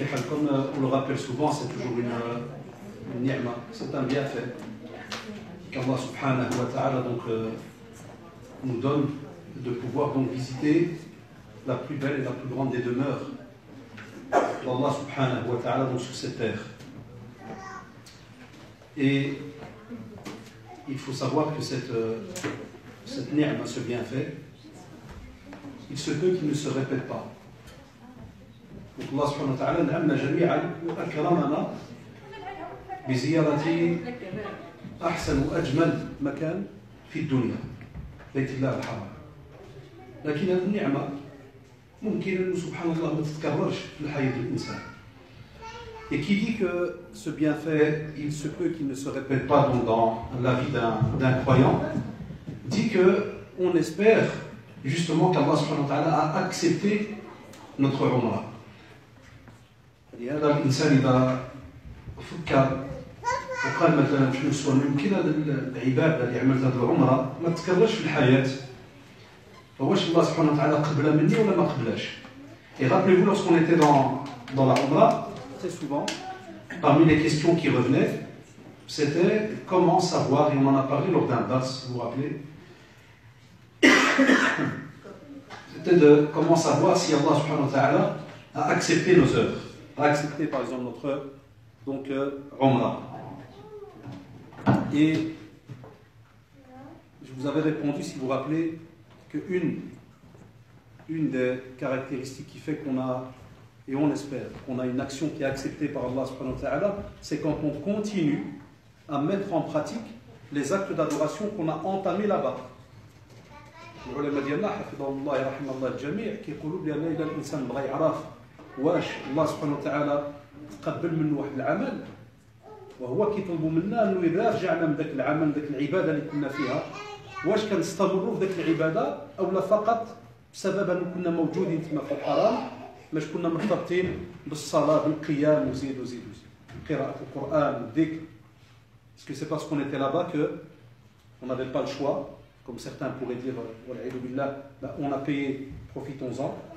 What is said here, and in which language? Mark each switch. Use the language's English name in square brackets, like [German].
[French] Comme on le rappelle souvent, c'est toujours une ni'ma, c'est un bienfait qu'Allah subhanahu wa ta'ala nous donne de pouvoir donc visiter la plus belle et la plus grande des demeures d'Allah subhanahu wa ta'ala donc sur cette terre. Et il faut savoir que cette ni'ma, ce bienfait, il se peut qu'il ne se répète pas. [Arabic] Donc Allah subhanahu wa ta'ala نعمنا جميعا وأكرمنا بزيارة أحسن وأجمل مكان في الدنيا بيت الله الحرام. لكن هذه النعمة ممكن أن سبحان الله ما تتكررش في الحياة الإنسان. [French] Et qui dit que ce bienfait, il se peut qu'il ne se répète pas donc dans la vie d'un croyant, dit que on espère justement qu'Allah subhanahu wa ta'ala a accepté notre umrah. [Arabic] هذا الإنسان إذا فكر وقال مثلا في نفسه أنه يمكن هذا العبادة اللي عملت هذه العمرة ما تتكررش في الحياة، فواش الله سبحانه وتعالى قبلها مني ولا ما قبلاش. [French] Et rappelez-vous, lorsqu'on était dans la umrah, très souvent, parmi les questions qui revenaient, c'était comment savoir, et on en a parlé lors d'un dars, si vous vous rappelez, c'était de comment savoir si Allah subhanahu wa ta'ala a accepté nos œuvres, a accepté par exemple notre umrah. Et je vous avais répondu, si vous vous rappelez, qu'une des caractéristiques qui fait qu'on a, et on espère, qu'on a une action qui est acceptée par Allah subhanahu wa ta'ala, c'est quand on continue à mettre en pratique les actes d'adoration qu'on a entamés là-bas. [Arabic] العلماء ديالنا حفظهم الله يرحم الله الجميع كيقولوا بان اذا الانسان بغى يعرف واش الله سبحانه وتعالى تقبل منه واحد العمل وهو كيطلب منا انه اذا رجعنا من ذاك العمل ذاك العباده اللي كنا فيها واش كنستمروا في ذاك العباده او لا فقط بسبب ان كنا موجودين تما في الحرام باش كنا مرتبطين بالصلاه بالقيام وزيد وزيد وزيد قراءه القران والذكر. [French] Est-ce que c'est parce qu'on était là-bas que on n'avait pas le choix, comme certains pourraient dire, on a payé, profitons-en.